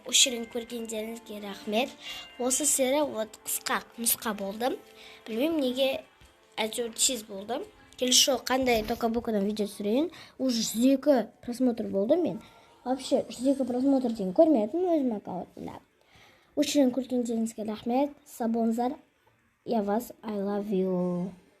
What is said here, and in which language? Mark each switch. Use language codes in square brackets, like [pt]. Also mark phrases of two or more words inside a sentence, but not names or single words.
[kk] Осы көргендеріңізге рахмет. Осы серия қысқа нұсқа болды. Білмеймін неге әйтеуір тез болды. Келесі қандай токабукадан видео түсірейін. [ru] Уже 102 просмотр [kk] болды мен. [ru] Вообще 102 просмотр [kk] дейін көрмедім өзім аккаунтымда. Осы көргендеріңізге рахмет. Сау болыңыздар. [ru] Я вас, [en] I love you.